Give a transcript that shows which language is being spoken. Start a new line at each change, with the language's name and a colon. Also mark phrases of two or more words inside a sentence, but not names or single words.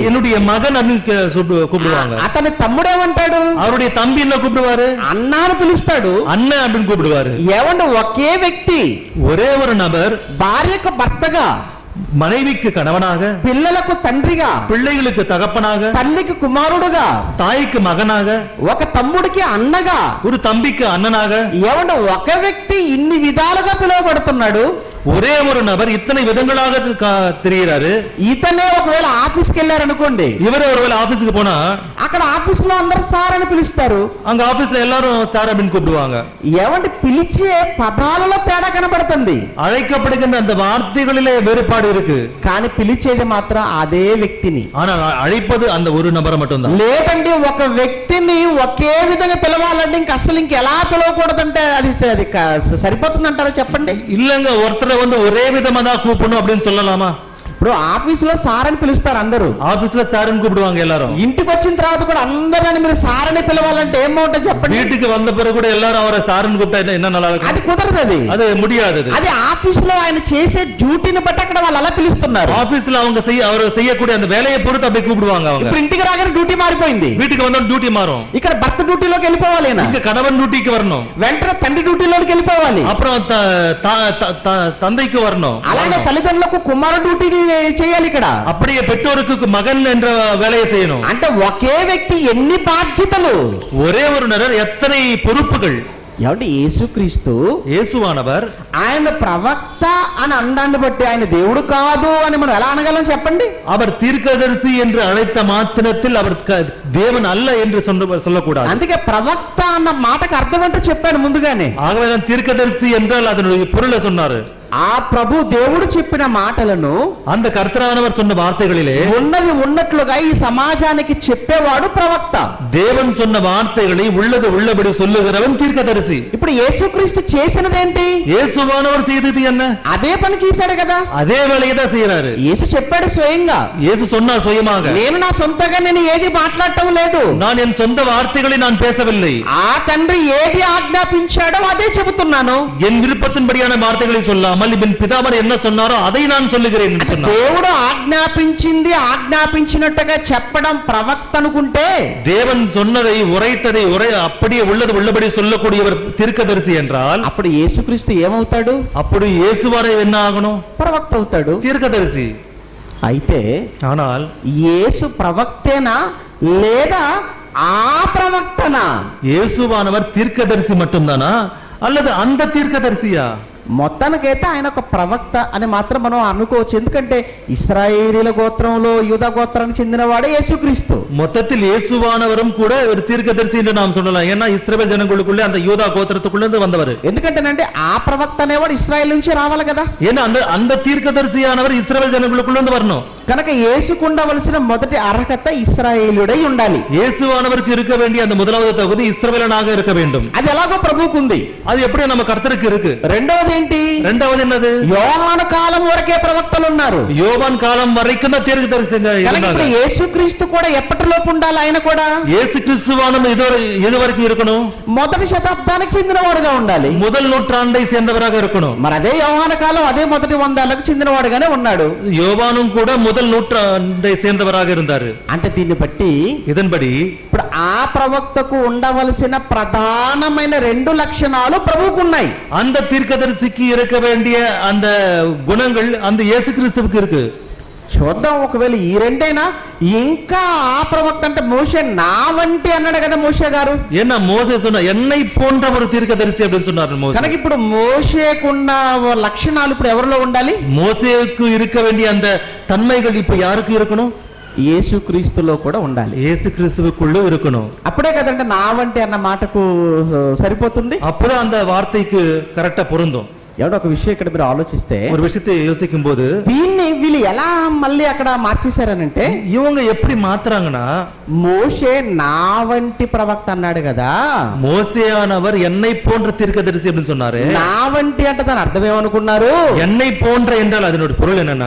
Tamil: என்னுடைய மகன் அப்படின்னு கூப்பிடுவாங்க.
Telugu: అతని తమ్ముడు ఏమంటాడు?
Tamil: அவருடைய தம்பி என்ன கூப்பிடுவாரு?
Telugu: అన్నా అని పిలుస్తాడు,
Tamil: அண்ணன் அப்படின்னு கூப்பிடுவாரு.
Telugu: ఏమంటే ఒకే వ్యక్తి
Tamil: ஒரே ஒரு நபர்
Telugu: భార్యకు భర్తగా,
Tamil: மனைவிக்கு கணவனாக,
Telugu: పిల్లలకు తండ్రిగా,
Tamil: பிள்ளைகளுக்கு தகப்பனாக,
Telugu: తల్లికి కుమారుడుగా,
Tamil: தாய்க்கு மகனாக,
Telugu: ఒక తమ్ముడికి అన్నగా,
Tamil: ஒரு தம்பிக்கு அண்ணனாக,
Telugu: ఏమంటే ఒక వ్యక్తి ఇన్ని విధాలుగా పిలువబడుతున్నాడు.
Tamil: ஒரே ஒரு நபர் இத்தனை விதங்களாக தெரிகிறாரு.
Telugu: ఇతనే ఒకవేళ ఆఫీస్కి వెళ్ళారనుకోండి,
Tamil: இவரே ஒருவேளை ஆபீஸ்க்கு போனா
Telugu: అక్కడ ఆఫీస్ లో అందరు సార్ అని పిలుస్తారు.
Tamil: அங்க ஆபீஸ்ல எல்லாரும் சார் அப்படின்னு கூப்பிடுவாங்க.
Telugu: ఏమంటే పిలిచే పదాలలో తేడా కనబడుతుంది,
Tamil: அழைக்கப்படுகின்ற அந்த வார்த்தைகளிலே வேறுபாடு இருக்கு.
Telugu: కానీ పిలిచేది మాత్రం అదే వ్యక్తిని.
Tamil: ஆனால் அழைப்பது அந்த ஒரு நபரை மட்டும்தான்.
Telugu: లేదండి ఒక వ్యక్తిని ఒకే విధంగా పిలవాలంటే ఇంక అసలు ఇంకెలా పిలవకూడదంటే అది సరిపోతుంది అంటారా చెప్పండి?
Tamil: இல்லங்க, ஒருத்தரை ஒரே விதமா தான் கூப்பிடணும் அப்படின்னு சொல்லலாமா?
Telugu: ఇప్పుడు ఆఫీస్ లో సార్ అని పిలుస్తారు అందరూ,
Tamil: ஆபீஸ்ல சார்னு கூப்பிடுவாங்க எல்லாரும்.
Telugu: ఇంటికి వచ్చిన తర్వాత కూడా అందరిని మీరు సార్ అని పిలవాలంటే ఏం బాగుంటుంది చెప్పండి?
Tamil: வீட்டுக்கு வந்த பிறகு கூட எல்லாரும் அவரை சார்னு கூப்பிட்டா என்ன நல்லா இருக்கும்?
Telugu: అది కుదరదు,
Tamil: அது முடியாது.
Telugu: అది ఆఫీస్ లో ఆయన చేసే డ్యూటీని బట్టి అక్కడ వాళ్ళు అలా పిలుస్తున్నారు.
Tamil: ஆபீஸ்ல அவர் செய்யக்கூடிய அந்த வேலையை பொறுத்து அப்படி கூப்பிடுவாங்க அவங்க.
Telugu: ఇప్పుడు ఇంటికి రాగానే డ్యూటీ మారిపోయింది,
Tamil: வீட்டுக்கு வந்தா டியூட்டி மாறும்.
Telugu: ఇక్కడ భర్త డ్యూటీలోకి వెళ్ళిపోవాలి,
Tamil: இங்க கணவன் டியூட்டிக்கு வரணும்,
Telugu: వెంటనే తండ్రి డ్యూటీలోకి వెళ్ళిపోవాలి,
Tamil: அப்புறம் தந்தைக்கு வரணும்.
Telugu: అలాగే తల్లిదండ్రులకు కుమారు డ్యూటీ చేయాలి. ఇక్కడ
Tamil: அப்படியே பெற்றோருக்கு மகன் என்ற வேலையை செய்யணும்.
Telugu: అంటే ఒకే వ్యక్తి ఎన్ని బాధ్యతలు,
Tamil: ஒரே ஒரு நபர் எத்தனை பொறுப்புகள்.
Telugu: ఏమంటే యేసుక్రీస్తు
Tamil: இயேசுவானவர்
Telugu: ఆయన ప్రవక్త అని అన్నాన్ని బట్టి ఆయన దేవుడు కాదు అని మనం ఎలా అనగలం చెప్పండి?
Tamil: அவர் தீர்க்கதரிசி என்று அழைத்த மாத்திரத்தில் அவர் தேவன் அல்ல என்று சொல்லக்கூடாது.
Telugu: అందుకే ప్రవక్త అన్న మాటకు అర్థం ఏంటో చెప్పాడు ముందుగానే.
Tamil: ஆகவேதான் தீர்க்கதரிசி என்றால் அதனுடைய பொருளை சொன்னாரு.
Telugu: ఆ ప్రభు దేవుడు చెప్పిన మాటలను
Tamil: அந்த கர்த்தரானவர் சொன்ன வார்த்தைகளிலே
Telugu: ఉన్నది ఉన్నట్లుగా ఈ సమాజానికి చెప్పేవాడు ప్రవక్త.
Tamil: தேவன் சொன்ன வார்த்தைகளை உள்ளது உள்ளபடி சொல்லுகிறவன் தீர்க்கதரிசி.
Telugu: ఇప్పుడు యేసుక్రీస్తు చేసినదేంటి?
Tamil: இயேசுவானவர் செய்தது என்ன?
Telugu: అదే పని చేశాడు కదా,
Tamil: அதே வேலையை தான் செய்யறாரு.
Telugu: యేసు చెప్పాడు స్వయంగా,
Tamil: இயேசு சொன்னார் சுயமாக,
Telugu: నేను నా సొంతగా నేను ఏది మాట్లాడటం లేదు,
Tamil: நான் என் சொந்த வார்த்தைகளை நான் பேசவில்லை,
Telugu: ఆ తండ్రి ఏది ఆజ్ఞాపించాడో అదే చెబుతున్నాను,
Tamil: என் விருப்பத்தின்படியான வார்த்தைகளை சொல்லாமல் என் பிதாமர் என்ன சொன்னாரோ அதை நான் சொல்லுகிறேன் என்று சொன்னார்.
Telugu: దేవుడు ఆజ్ఞాపించింది ఆజ్ఞాపించినట్టుగా చెప్పడం ప్రవక్త అనుకుంటే,
Tamil: தேவன் சொன்னதை உரைத்ததை அப்படியே உள்ளது உள்ளபடி சொல்லக்கூடியவர் தீர்க்கதரிசி என்றால்
Telugu: అప్పుడు యేసుక్రీస్తు ఏమవుతాడు?
Tamil: அப்படி இயேசுவாரே என்ன ஆகணும்?
Telugu: ప్రవక్త అవుతాడు.
Tamil: தீர்க்கதரிசி.
Telugu: అయితే
Tamil: ஆனால்
Telugu: యేసు ప్రవక్తేనా లేదా ఆ ప్రవక్తనా?
Tamil: இயேசுவானவர் தீர்க்கதரிசி மட்டும்தானா அல்லது அந்த தீர்க்கதரிசியா?
Telugu: మొత్తానికైతే ఆయన ఒక ప్రవక్త అని మాత్రం మనం అనుకోవచ్చు, ఎందుకంటే ఇశ్రాయేలీల గోత్రంలో యూదా గోత్రానికి చెందినవాడే యేసుక్రీస్తు.
Tamil: மொத்தத்தில் இயேசுவானவரும் கூட ஒரு தீர்க்கதரிசி என்று நாம் சொல்லலாம். ஏன்னா இஸ்ரவேல் ஜனங்களுக்குள்ளே அந்த யூதா கோத்திரத்துக்குள்ளே இருந்து வந்தவர்.
Telugu: ఎందుకంటేనంటే ఆ ప్రవక్త అనేవాడు ఇశ్రాయేల్ నుంచి రావాలి కదా,
Tamil: ஏன்னா அந்த தீர்க்கதரிசியானவர் இஸ்ரவேல் ஜனங்களுக்குள்ள இருந்து வரணும்.
Telugu: కనుక యేసుకు ఉండవలసిన మొదటి అర్హత ఇశ్రాయేలుడై ఉండాలి.
Tamil: இயேசுவானவருக்கு இருக்க வேண்டிய அந்த முதலாவது தகுதி இஸ்ரவேலனாக இருக்க வேண்டும்.
Telugu: అది ఎలాగో ప్రభువుకు ఉంది.
Tamil: அது எப்படி நம்ம கர்த்தருக்கு இருக்கு?
Telugu: రెండవది ఏంటి?
Tamil: రెండవది என்னது?
Telugu: యోహాను కాలం వరకే ప్రవక్తలు ఉన్నారు.
Tamil: யோவான் காலம் வரைக்கும் தான் தீர்க்கதரிசிங்க இருந்தாங்க.
Telugu: యేసుక్రీస్తు కూడా ఎప్పటిలోపు ఉండాలి, ఆయన కూడా
Tamil: இயேசு கிறிஸ்துவானவர் இது வரைக்கும் இருக்கணும்,
Telugu: మొదటి శతాబ్దానికి చెందినవాడుగా ఉండాలి,
Tamil: முதல் நூற்றாண்டை சேர்ந்தவராக இருக்கணும்.
Telugu: మరి అదే యోహాను కాలం అదే మొదటి 100 ఏళ్లకు చెందినవాడుగానే ఉన్నాడు.
Tamil: யோவானும் கூட முதல் நூற்றாண்டை சேர்ந்தவராக இருந்தாரு.
Telugu: అంటే దీన్ని బట్టి
Tamil: இதன்படி
Telugu: ఇప్పుడు ఆ ప్రవక్తకు ఉండవలసిన ప్రధానమైన 2 లక్షణాలు ప్రభువుకు ఉన్నాయి.
Tamil: அந்த தீர்க்கதரிசிக்கு இருக்க வேண்டிய அந்த குணங்கள் அந்த இயேசு கிறிஸ்துவுக்கு இருக்கு.
Telugu: చూద్దాం, ఒకవేళ ఈ రెండైనా ఇంకా ఆ ప్రవక్త అంటే మోషే నా వంటి అన్నాడు కదా మోషే గారు.
Tamil: ஏன்னா மோசே சொன்ன என்னை போன்ற ஒரு தீர்க்கதரிசி அப்படின்னு சொன்னார் மோசே.
Telugu: కనుక ఇప్పుడు మోషేకున్న లక్షణాలు ఇప్పుడు ఎవరిలో ఉండాలి?
Tamil: மோசேக்கு இருக்க வேண்டிய அந்த தன்மைகள் இப்ப யாருக்கு இருக்கணும்?
Telugu: యేసుక్రీస్తులో కూడా ఉండాలి,
Tamil: இயேசு கிறிஸ்துவுக்குள்ள இருக்கணும்.
Telugu: అప్పుడే కదంటే నా వంటి అన్న మాటకు సరిపోతుంది.
Tamil: அப்பதான் அந்த வார்த்தைக்கு கரெக்டா பொருந்தும்.
Telugu: ఎవడో ఒక విషయం ఇక్కడ మీరు ఆలోచిస్తే,
Tamil: ஒரு விஷயத்தை யோசிக்கும் போது
Telugu: దీన్ని వీళ్ళు ఎలా మళ్ళీ అక్కడ మార్చేశారనంటే,
Tamil: இவங்க எப்படி மாத்துறாங்கன்னா,
Telugu: మోషే నా వంటి ప్రవక్త అన్నాడు కదా,
Tamil: மோசேயானவர் என்னை போன்ற தீர்க்கதரிசி அப்படின்னு சொன்னாரு.
Telugu: నా వంటి అంటే దాని అర్థం ఏమనుకున్నారు?
Tamil: என்னை போன்ற என்றால் அதனுடைய பொருள் என்னன்னா,